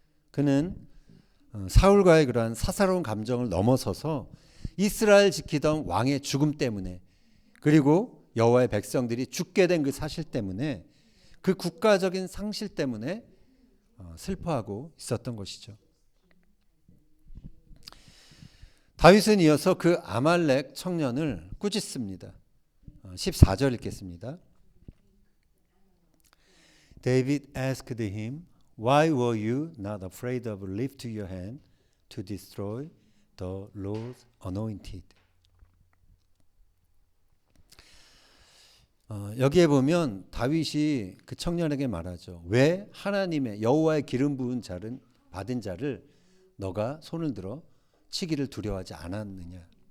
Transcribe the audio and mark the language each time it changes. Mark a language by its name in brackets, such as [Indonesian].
[Korean] 그는 사울과의 그러한 사사로운 감정을 넘어서서 이스라엘 지키던 왕의 죽음 때문에, 그리고 여호와의 백성들이 죽게 된 그 사실 때문에, 그 국가적인 상실 때문에 슬퍼하고 있었던 것이죠. 다윗은 이어서 그 아말렉 청년을 꾸짖습니다. 14절 읽겠습니다. [English] David asked him, Why were you not afraid of lift your hand to destroy the Lord's anointed? [Korean] 여기에 보면 다윗이 그 청년에게 말하죠. 왜 하나님의 여호와의 기름 부은 자를 받은 자를 너가 손을 들어 치기를 두려워하지 않았느냐?